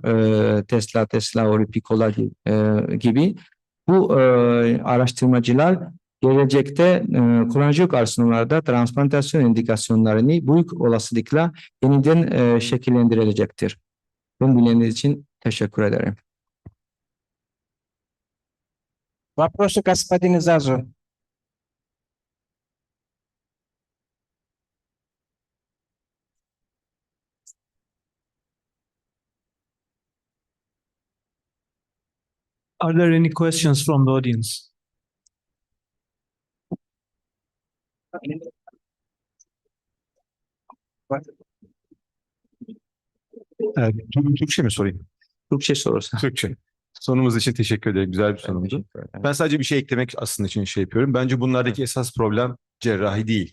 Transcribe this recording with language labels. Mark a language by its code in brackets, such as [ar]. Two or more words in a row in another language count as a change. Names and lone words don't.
[tr] Tesla, Oripicola gibi. Bu araştırmacılar gelecekte kolangiokarsinomlarda transplantasyon indikasyonlarını büyük olasılıkla yeniden şekillendirecektir. Bunu dinlediğiniz için teşekkür ederim. [ru] Вопросы к господину Зазу. [en] Are there any questions from the audience? [tr] Türkçe mi sorayım? Türkçe sorarsan. Türkçe. Sorunuz için teşekkür ederim. Güzel bir sorumdu. Ben sadece bir şey eklemek aslında için şey yapıyorum. Bence bunlardaki esas problem cerrahi değil.